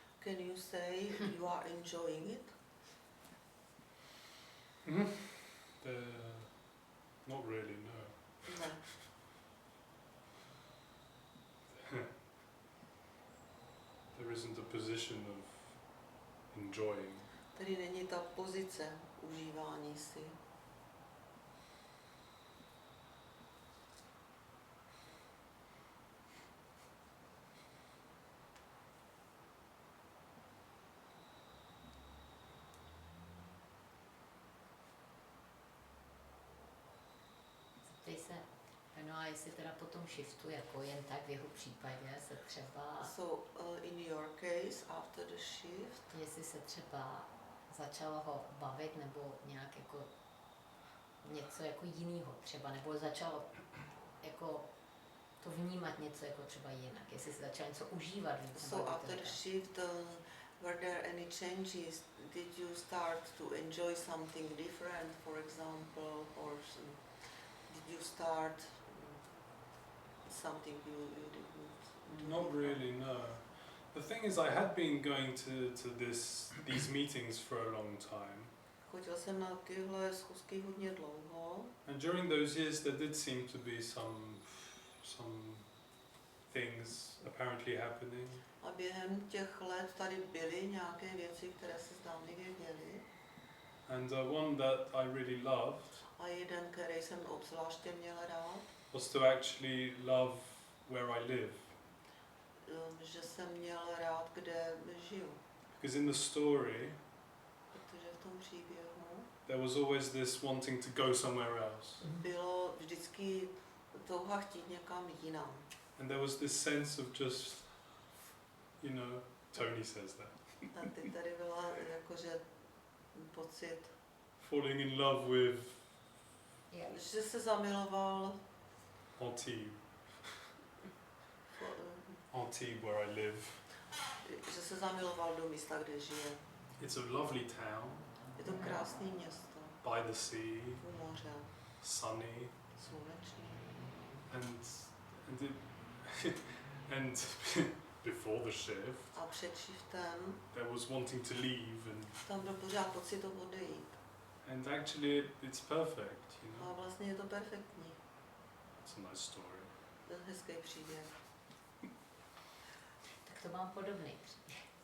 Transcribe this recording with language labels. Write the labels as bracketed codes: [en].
[en] Can you say you are enjoying it? Not really, no. [cs] Ne. [en] There isn't a position of enjoying. [cs] Tady není ta pozice užívání si. Zeptej se, Benoit, jestli teda po tom shiftu, jako jen tak v jeho případě, se třeba, [en] So in your case, after the shift, [cs] jestli se třeba začalo ho bavit, nebo nějak jako něco jako jiného třeba, nebo začalo jako to vnímat něco jako třeba jinak, jestli se začal něco užívat víc. nebo [en] so [cs] jak to [en] after the [cs] říká. [en] shift, were there any changes? Did you start to enjoy something different, for example, or did you start something you didn't do before? really, no. The thing is, I had been going to these meetings for a long time, [cs] Chodil jsem na tyhle schůzky hodně dlouho [en] and during those years there did seem to be some things apparently happening. [cs] a během těch let tady byly nějaké věci, které se zdánlivě děly. [en] And one that I really loved [cs] A jeden, který jsem obzvláště měl rád, [en] was to actually love where I live. [cs] Že jsem měl rád, kde žiju. [en] Because in the story, [cs] Protože v tom příběhu [en] there was always this wanting to go somewhere else. [cs] bylo vždycky touha chtít někam jinam. [en] And there was this sense of just, you know, Tony says that, [cs] A teď tady byla jakože pocit, [en] falling in love with [cs] že se zamiloval [en] Antibes, fo- Antibes where I live. [cs] že se zamiloval do místa, kde žije. [en] It's a lovely town, [cs] Je to krásné město, [en] by the sea, [cs] u moře, [en] sunny, [cs] slunečný. [en] and it, and before the shift, [cs] A před shiftem [en] there was wanting to leave, and [cs] tam byl pořád pocit to odejít. [en] actually it's perfect, you [cs] A [en] know. [cs] vlastně je to perfektní. [en] It's a nice story. [cs] To je hezký příběh. Tak to mám podobný příběh.